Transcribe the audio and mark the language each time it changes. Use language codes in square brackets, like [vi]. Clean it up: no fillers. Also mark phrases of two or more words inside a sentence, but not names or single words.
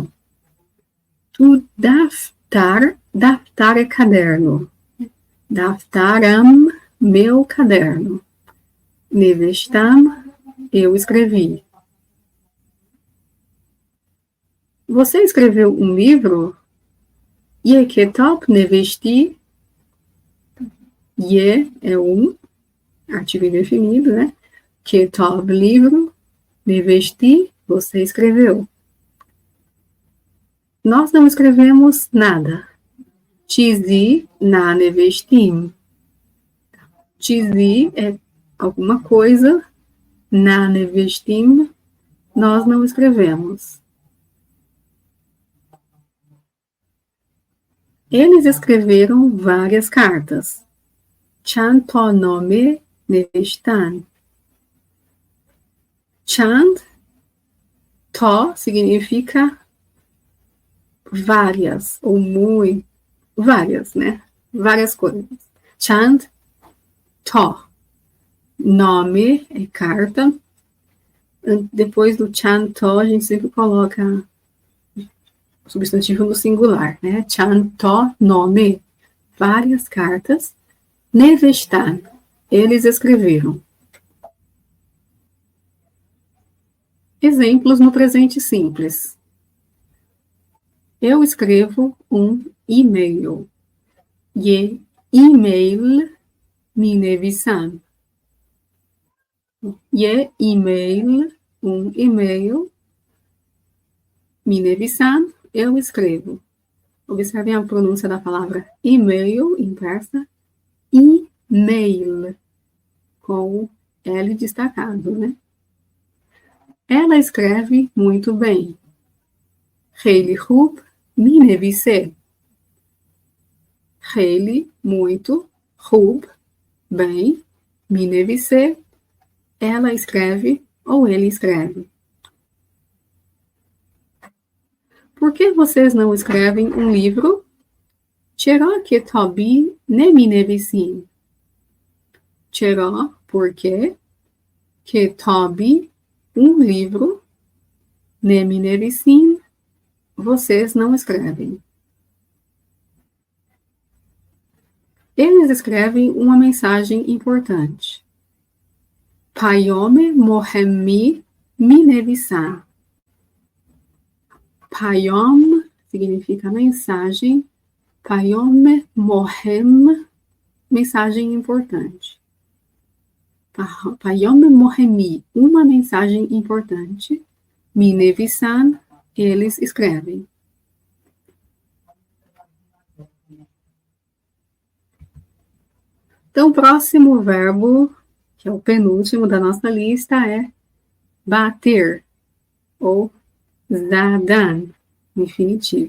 [fa] تو دفتر [pt] é caderno. Daftaram, meu caderno. Nevestam, eu escrevi. Você escreveu um livro? [fa] یه کتاب نوشتی. [pt] Ye é um artigo indefinido, né? Kitab, livro. Nevesti, você escreveu. Nós não escrevemos nada. [fa] چیزی ننوشتیم. [pt] Chizi é alguma coisa. [fa] ننوشتیم, [pt] nós não escrevemos. Eles escreveram várias cartas. [fa] چند تا نامه نوشتن. چند تا [pt] significa várias ou muito, várias, né? Várias coisas. [fa] چند تا. [pt] Nome é carta. Depois do [fa] چند تا, [pt] a gente sempre coloca o substantivo no singular, né? [fa] چند تا, [pt] nome. Várias cartas. Nevestan. Eles escreveram. Exemplos no presente simples. Eu escrevo um e-mail. [fa] یه ایمیل می‌نویسم. یه ایمیل, [pt] um e-mail. [fa] می‌نویسم, [pt] eu escrevo. Observem a pronúncia da palavra e-mail em persa. E-mail, com L destacado, né? Ela escreve muito bem. [fa] خیلی خوب می‌نویسه. [pt] Heili, muito. Hub, bem. [fa] می‌نویسه, [pt] ela escreve ou ele escreve. Por que vocês não escrevem um livro? [fa] چرا کتابی نمی‌نویسیم. [pt] Chera, por quê? Ketabi, um livro. [fa] نمی‌نویسیم, [pt] vocês não escrevem. Eles escrevem uma mensagem importante. [fa] پیام مهمی می‌نویسن. [pt] Payom significa mensagem. [fa] پیام مهم, [pt] mensagem importante. [fa] پیام مهمی, [pt] uma mensagem importante. [fa] می‌نویسن, [pt] eles escrevem. Então, o próximo verbo, que é o penúltimo da nossa lista, é bater, ou zadan, infinitivo.